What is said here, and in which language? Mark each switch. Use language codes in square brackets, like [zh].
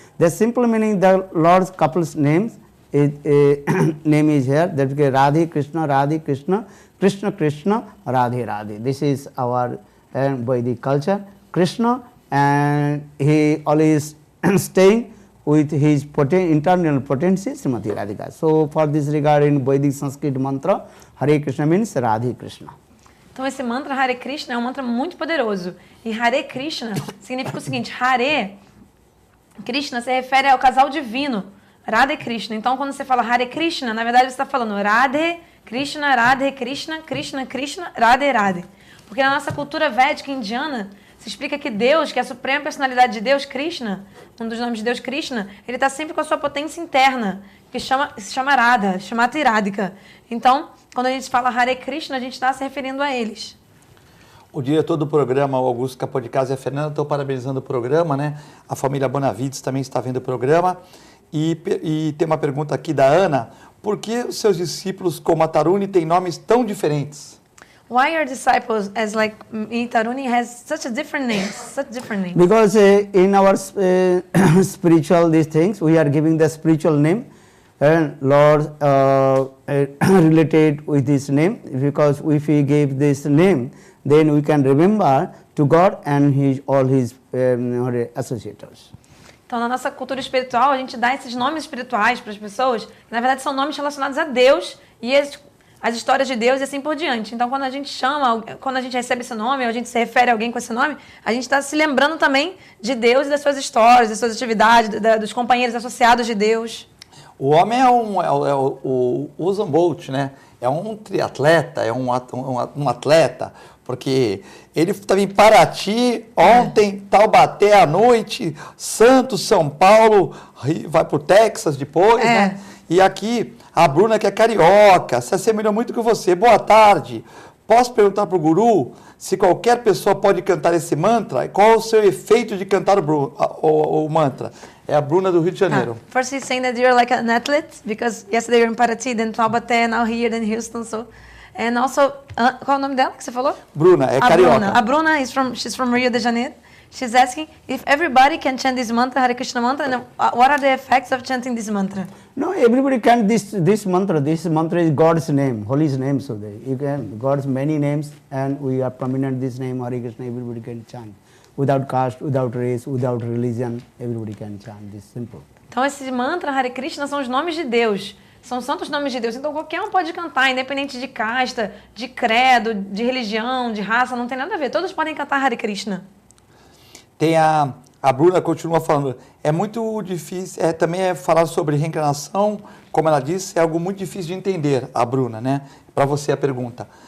[en] The simple meaning, the Lord's couple's names, name is here, that is Radhe Krishna, Krishna Krishna, Radhe Radhe. This is our Vedic culture. Krishna, and he always staying with his internal potency, Srimati Radhika. So for this regard, in Vedic Sanskrit mantra, Hare Krishna means Radhe Krishna. [pt] Então esse mantra Hare Krishna é um mantra muito poderoso. E Hare Krishna significa o seguinte: Hare Krishna se refere ao casal divino, Radhe Krishna. Então quando você fala Hare Krishna, na verdade você está falando Radhe Krishna, Krishna Krishna, Radhe Radhe. Porque na nossa cultura védica indiana se explica que Deus, que é a suprema personalidade de Deus, Krishna, um dos nomes de Deus, Krishna, ele está sempre com a sua potência interna, que se chama Radha, chamada Radhika. Então, quando a gente fala Hare Krishna, a gente está se referindo a eles. O diretor do programa, o Augusto Capô de Casa, e a Fernanda estão parabenizando o programa, né? A família Bonavides também está vendo o programa. E tem uma pergunta aqui da Ana: por que os seus discípulos, como a Taruni, têm nomes tão diferentes? [en] Why your disciples, as like Taruni, has such different names? Because in our spiritual these things, we are giving the spiritual name, and Lord related with this name. Because if we give this name, then we can remember to God and all his associates. [pt] Então, na nossa cultura espiritual, a gente dá esses nomes espirituais para as pessoas, que na verdade são nomes relacionados a Deus e as histórias de Deus e assim por diante. Então, quando a gente chama, quando a gente recebe esse nome, ou a gente se refere a alguém com esse nome, a gente está se lembrando também de Deus e das suas histórias, das suas atividades, dos companheiros associados de Deus. O homem é o Usain Bolt, né? É um triatleta, é um atleta, porque ele estava em Paraty ontem, Taubaté à noite, Santos, São Paulo, vai para o Texas depois, né? E aqui, a Bruna, que é carioca, se assemelha muito com você. Boa tarde. Posso perguntar para o guru se qualquer pessoa pode cantar esse mantra? E qual é o seu efeito de cantar o mantra? É a Bruna do Rio de Janeiro. [en] First he's saying that you're like an athlete, because yesterday you're in Paraty, then Taubaté, now here, then Houston, so... And also, [pt] qual é o nome dela que você falou? Bruna, é carioca. [en] A Bruna, she's from Rio de Janeiro. She's asking if everybody can chant this mantra, Hare Krishna mantra, and what are the effects of chanting this mantra? No, everybody can this mantra. This mantra is God's name, holy name. So you can God's many names, and we are prominent this name Hare Krishna. Everybody can chant, without caste, without race, without religion. Everybody can chant this simple. [pt] Então esse mantra Hare Krishna são os nomes de Deus. São santos nomes de Deus. Então qualquer um pode cantar, independente de casta, de credo, de religião, de raça, não tem nada a ver. Todos podem cantar Hare Krishna. Tem a Bruna continua falando, é muito difícil, também falar sobre reencarnação, como ela disse, é algo muito difícil de entender, a Bruna, né? Para você a pergunta.